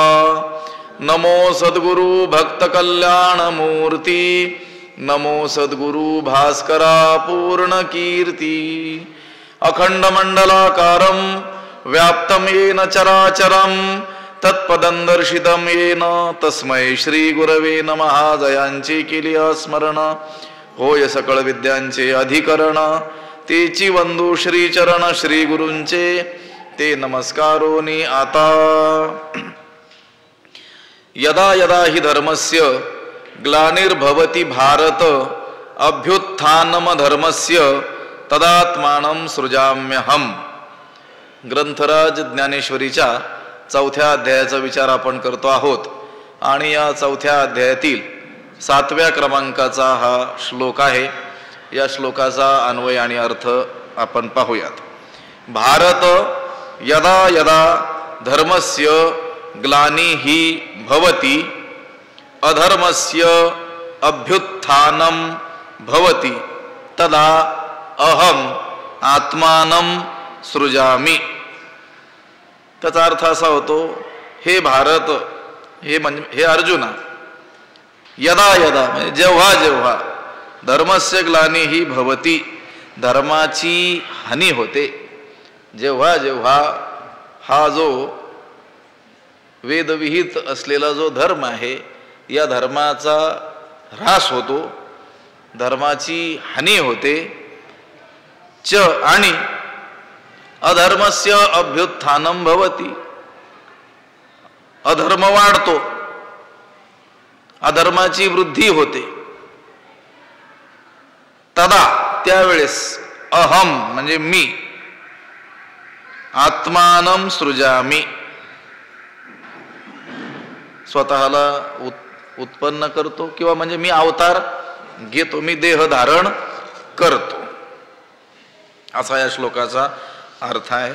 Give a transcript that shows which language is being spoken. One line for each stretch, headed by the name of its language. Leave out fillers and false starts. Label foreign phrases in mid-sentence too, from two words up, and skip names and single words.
Marathi: नमो सद्गुरु भक्तकल्याणमूर्ती. नमो सद्गुरु भास्करा पूर्णकीर्ती.
Sanskrit: अखंडमंडलाकारं व्याप्तं येन चराचरं तत्पदं दर्शितं येन तस्मै श्री गुरवे नमः.
Marathi: जयांची केली स्मरण होय सकळ विद्यांचे अधिकरण. तेची वंदू श्री चरण श्री गुरूंचे ते नमस्कारोनी आता.
Sanskrit: यदा यदा हि धर्मस्य ग्लानिर्भवति भारत अभ्युत्थानमधर्मस्य तदात्मानं सृजाम्यहम्.
Marathi: ग्रंथराज ज्ञानेश्वरीच्या 4थ्या अध्यायाचा विचार आपण करतो आहोत आणि या 4थ्या अध्यायातील 7व्या क्रमांकाचा हा श्लोक आहे. या श्लोकाचा अन्वय आणि अर्थ आपण पाहूयात.
Sanskrit: भारत यदा यदा धर्मस्य ग्लानिहि भवति अधर्मस्य अभ्युत्थानं भवति तदा अहम आत्मानं सृजामि.
Marathi: त्याचा अर्थ असा होतो, हे भारत, हे अर्जुना,
Sanskrit: यदा यदा
Marathi: म्हणजे जेव्हा जेव्हा
Sanskrit: धर्मस्य ग्लानिहि भवति
Marathi: धर्माची हानी होते, जेव्हा जेव्हा हा जो वेदविहित असलेला जो धर्म आहे या धर्माचा ह्रास होतो, धर्माची हानी होते. च आणि
Sanskrit: अधर्मस्य अभ्युत्थानं भवति
Marathi: अधर्म वाढतो, अधर्माची वृद्धी होते. तदा त्यावेळेस अहम म्हणजे मी
Sanskrit: आत्मानं सृजामि
Marathi: स्वतःला उत्पन्न करतो किंवा म्हणजे मी अवतार घेतो, मी देह धारण करतो, असा या श्लोकाचा अर्थ आहे.